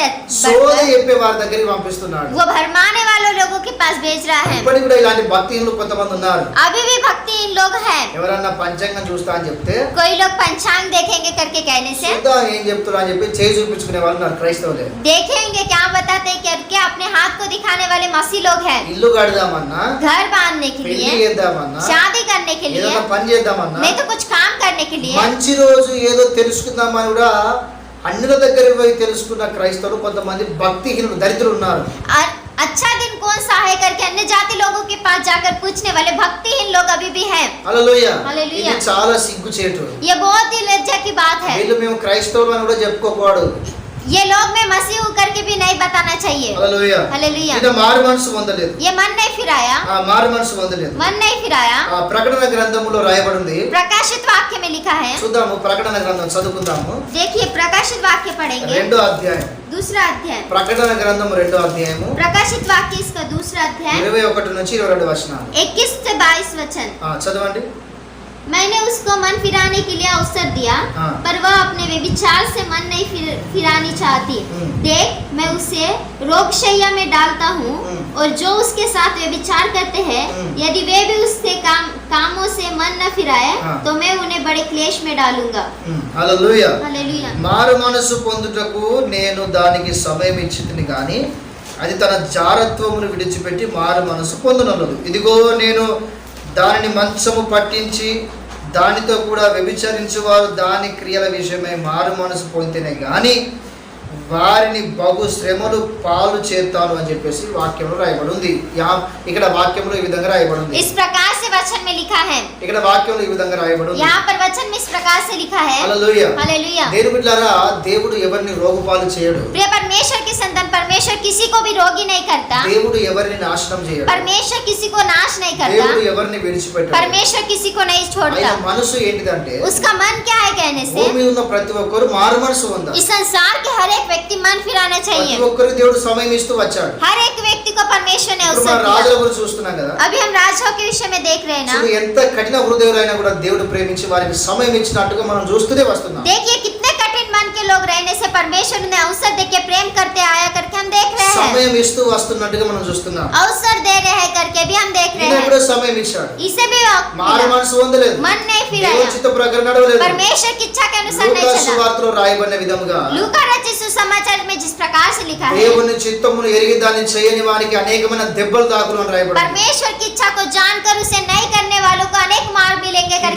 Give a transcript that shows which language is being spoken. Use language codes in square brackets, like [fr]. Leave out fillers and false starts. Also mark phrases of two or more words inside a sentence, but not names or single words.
[te] సోద [hi] बढ़कर [te] చెప్పే వారి దగ్గరికి పంపిస్తున్నాడు. [hi] वो भरमाने वालों लोगों के पास भेज रहा है। [te] ఇప్పటికి కూడా ఇలాంటి భక్తిహీనులు కొంతమంది ఉన్నారు. [hi] अभी भी भक्तिहीन लोग हैं। [te] ఎవరన్నా పంచాంగం చూస్తా అని చెప్తే [hi] कोई लोग पंचांग देखेंगे करके कहने से [te] చూద్దాం ఏం చెప్తున్నా అని చెప్పి చేయి చూపించుకునే వాళ్ళు ఉన్నారు క్రైస్తవులే. [hi] देखेंगे क्या बताते हैं करके अपने हाथ को दिखाने वाले मसीह लोग हैं। [te] ఇల్లు కడదామన్నా, [hi] घर बांधने के [te] పెళ్లి [hi] लिए, [te] చేద్దామన్నా, [hi] शादी करने के लिए, [te] ఏదైనా పని చేద్దామన్నా, [hi] नहीं तो कुछ काम करने के लिए, [te] మంచి రోజు ఏదో తెలుసుకుందామని కూడా అన్యుల దగ్గర పోయి తెలుసుకున్న క్రైస్తవులు కొంతమంది భక్తిహీనులు దరిద్రులు ఉన్నారు. [hi] अच्छा दिन कौन सा है करके अन्य जाति लोगों के पास जाकर पूछने वाले भक्तिहीन लोग अभी भी हैं। [te] హల్లెలూయా. హల్లెలూయా. ఇది చాలా సిగ్గుచేటు. [hi] ये बहुत ही लज्जा की बात है। [te] వీళ్ళు మేము క్రైస్తవులు అని కూడా చెప్పుకోకూడదు. [hi] ये लोग में मसीह हूँ करके भी नहीं बताना चाहिए। [te] హల్లెలూయా. [hi] हालेलुया। [te] ఈయన మారు మనసు పొందలేదు, [hi] ये मन नहीं फिराया, [te] మారు మనసు పొందలేదు. [hi] मन नहीं फिराया। [te] ప్రకటన గ్రంథములో రాయబడింది. [hi] प्रकाशित वाक्य में लिखा है, [te] చూద్దాము, ప్రకటన గ్రంథం చదువుకుందాము. [hi] देखिए प्रकाशित वाक्य पढ़ेंगे, [te] 2వ అధ్యాయం. [hi] दूसरा अध्याय। [te] ప్రకటన గ్రంథం 2వ అధ్యాయము [hi] प्रकाशित वाक्य इसका दूसरा अध्याय [te] 21 నుంచి 22 వచనాలు. [hi] 21 से 22 वचन। [te] చదవండి. [hi] मैंने उसको मन फिराने के लिए अवसर दिया, हाँ। पर वह अपने व्यभिचार से मन नहीं फिरानी चाहती। देख, मैं उसे रोगशैया में डालता हूँ, और जो उसके साथ व्यभिचार करते हैं, यदि वे भी उसके कामों से मन न फिराए, हाँ। तो मैं उन्हें बड़े क्लेश में डालूंगा। [te] హల్లెలూయా. [hi] हालेलुया। [te] మారు మనసు పొందుటకు నేను దానికి సమయం ఇచ్చితిని గాని అది తన జారత్వమును విడిచిపెట్టి మారు మనసు పొందనలేదు. ఇదిగో నేను దానిని మంచము పట్టించి దానితో కూడా వ్యభిచరించువారు దాని క్రియల విషయమై మారు మనసు పొందితేనే గాని వారిని బహు శ్రమలు పాలు చేస్తాను అని చెప్పేసి వాక్యంలో రాయబడి ఉంది. ఇక్కడ వాక్యంలో ఈ విధంగా రాయబడి ఉంది. [hi] इस प्रकार से वचन में लिखा है, [te] ఇక్కడ వాక్యంలో ఈ విధంగా రాయబడి ఉంది. [hi] यहाँ पर वचन में इस प्रकार से लिखा है। [te] హల్లెలూయా. [hi] हालेलुया। [te] దేవుని బిడ్డలారా, దేవుడు ఎవరిని రోగపాలు చేయడు. [hi] प्रिय परमेश्वर की संतान, परमेश्वर किसी को भी रोगी नहीं करता, [te] దేవుడు ఎవరిని నాశనం చేయడు. [hi] परमेश्वर किसी को नाश नहीं करता, [te] దేవుడు ఎవరిని విడిచిపెట్టడు. [hi] परमेश्वर किसी को नहीं [te] ఆయన [hi] छोड़ता। [te] మనసు ఏంటిదంటే [hi] उसका मन क्या है कहने से, [te] భూమి మీద ఉన్న ప్రతి ఒక్కరు మారు మనసు ఉందా. [hi] इस संसार के हर एक व्यक्ति मन फिराना [te] ప్రతి [hi] चाहिए। [te] ఒక్కరికి దేవుడు సమయం ఇస్తూ వచ్చాడు. [hi] हर एक व्यक्ति को परमेश्वर ने [te] ఇప్పుడు [hi] अवसर [te] మన [hi] दिया। [te] రాజుల గురించి చూస్తున్నాం కదా. [hi] अभी हम राजाओं के विषय में देख रहे हैं ना, [te] చూడు, ఎంత కఠిన హృదయులైనా కూడా దేవుడు ప్రేమించి వారికి సమయం ఇచ్చినట్టుగా మనం చూస్తూనే వస్తున్నాం. [hi] देखिए कितने कठिन मन के लोग रहने से परमेश्वर ने अवसर देके प्रेम करते आया करके हम देख रहे हैं, [te] సమయం ఇస్తూ వస్తున్నట్టుగా మనం చూస్తున్నాం. [hi] अवसर दे रहे हैं करके भी हम देख रहे [te] ఈయన [hi] हैं। [te] కూడా సమయం ఇచ్చాడు. [hi] इसे भी [te] మారు [hi] मिला। [te] మనసు పొందలేదు. [hi] मन नहीं [te] దేవుని [hi] फिराया, [te] చిత్త ప్రకారం నడవలేదు. [hi] परमेश्वर की इच्छा के अनुसार नहीं [te] లూకా [hi] चला। [te] సువార్తలో రాయబడిన విధముగా [hi] लूका रचित सुसमाचार में जिस प्रकार से लिखा है, [te] దేవుని చిత్తమును ఎరిగి దాన్ని చేయని వారికి అనేకమైన దెబ్బలు తాకులు అని రాయబడింది. [hi] परमेश्वर की इच्छा को जानकर उसे नहीं करने वालों को अनेक मार मिलेंगे करके